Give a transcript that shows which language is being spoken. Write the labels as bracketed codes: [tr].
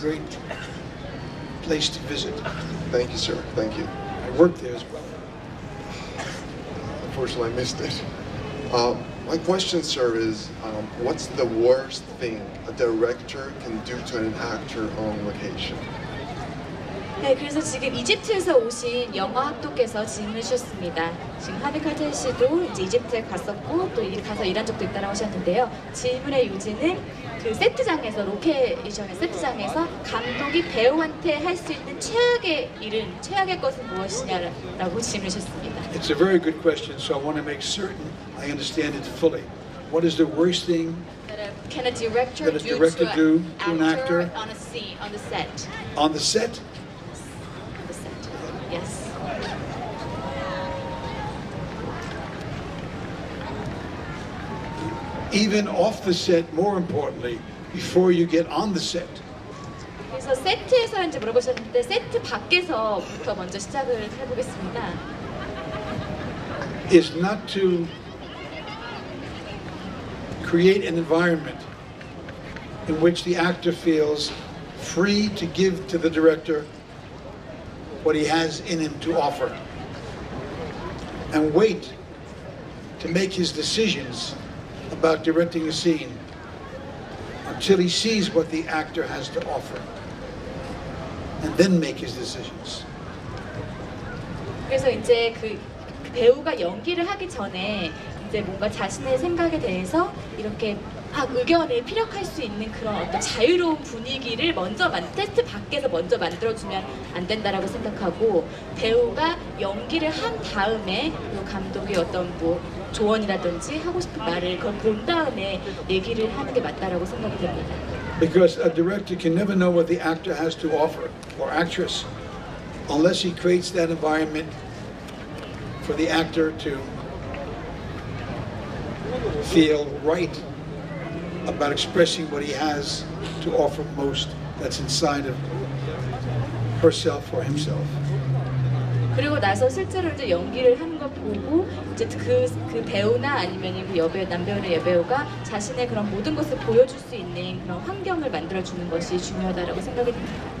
[en] great place to visit. Thank you, sir. Thank you. I worked there as well. Unfortunately, I missed it. My question, sir, is what's the worst thing a director can do to an actor on location? [ko] 네, 그래서 지금 이집트에서 오신 영화 학도께서 질문을 주셨습니다. 지금 하비 칼텔 씨도 이제 이집트에 갔었고 또 가서 일한 적도 있다고 하셨는데요. 질문의 요지는 그 세트장에서 로케이션의 세트장에서 감독이 배우한테 할 수 있는 최악의 것은 무엇이냐라고 질문을 주셨습니다. [en] It's a very good question, so I want to make certain I understand it fully. What is the worst thing Can a director that a director do to an actor on a scene, on the set? on the set? The set. Yes. Even off the set, more importantly, before you get on the set. [ko] 그래서 세트에서 이제 물어보셨는데 세트 밖에서부터 먼저 시작을 해보겠습니다. [en] Is not to create an environment in which the actor feels free to give to the director what he has in him to offer and wait to make his decisions about directing a scene until he sees what the actor has to offer and then make his decisions. [ko] 그래서 이제 그 배우가 연기를 하기 전에 이제 뭔가 자신의 생각에 대해서 이렇게 의견을 피력할 수 있는 그런 어떤 자유로운 분위기를 먼저 테스트 밖에서 먼저 만들어주면 안 된다라고 생각하고 배우가 연기를 한 다음에 그 감독이 어떤 뭐 조언이라든지 하고 싶은 말을 그걸 본 다음에 얘기를 하는 게 맞다라고 생각이 됩니다. [en] Because a director can never know what the actor has to offer or actress unless he creates that environment for the actor to feel right about expressing what he has to offer most that's inside of herself or himself. [ko] 그리고 나서 실제로 이제 연기를 하는 걸 보고 이제 그 배우나 아니면 그 여배우, 남배우나 여배우가 자신의 그런 모든 것을 보여줄 수 있는 그런 환경을 만들어주는 것이 중요하다고 생각이 듭니다.